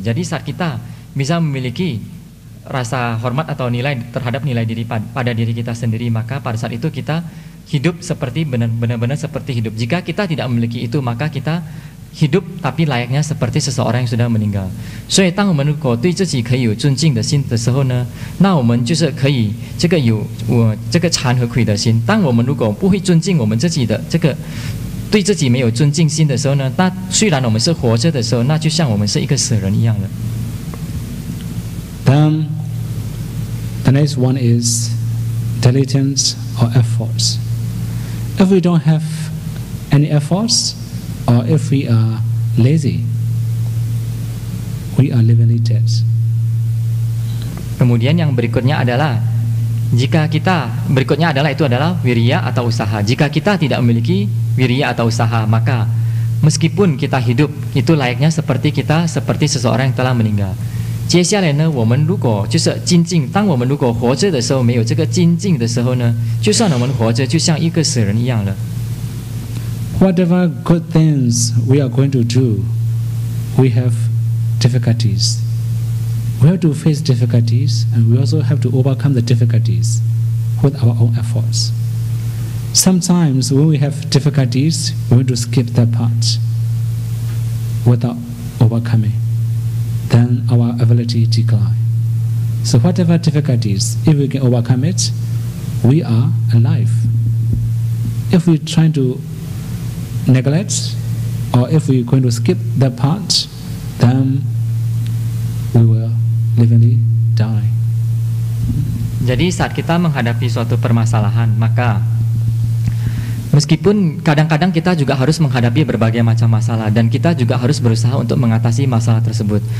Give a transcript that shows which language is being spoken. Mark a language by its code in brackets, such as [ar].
[id] Jadi saat kita bisa memiliki rasa hormat atau nilai terhadap nilai diri pada diri kita sendiri, maka pada saat itu kita hidup seperti benar-benar seperti hidup. Jika kita tidak memiliki itu, maka kita hidup tapi layaknya seperti seseorang yang sudah meninggal. [zh] 所以当我们如果对自己可以有尊敬的心的时候呢，那我们就是可以这个惭和愧的心。当我们如果不会尊敬我们自己的对自己没有尊敬心的时候呢，那虽然我们是活着的时候，那就像我们是一个死人一样的。 [en] Then the next one is diligence or efforts. If we don't have any efforts, or if we are lazy, we are livingly dead. [id] Kemudian yang berikutnya adalah itu adalah wirya atau usaha. Jika kita tidak memiliki wirya atau usaha, maka meskipun kita hidup itu layaknya seperti seseorang yang telah meninggal. [zh] 接下来呢，我们如果就是精进，当我们如果活着的时候没有这个精进的时候呢，就算我们活着，就像一个死人一样了。 [en] Whatever good things we are going to do, we have difficulties. We have to face difficulties, and we also have to overcome the difficulties with our own efforts. Sometimes when we have difficulties, we want to skip that part without overcoming. then our ability decline. So whatever difficulties, if we can overcome it, we are alive. If we try to neglect, or if we're going to skip that part, then we will eventually die. [id] Jadi saat kita menghadapi suatu permasalahan, maka meskipun kadang-kadang kita juga harus menghadapi berbagai macam masalah dan kita juga harus berusaha untuk mengatasi masalah tersebut.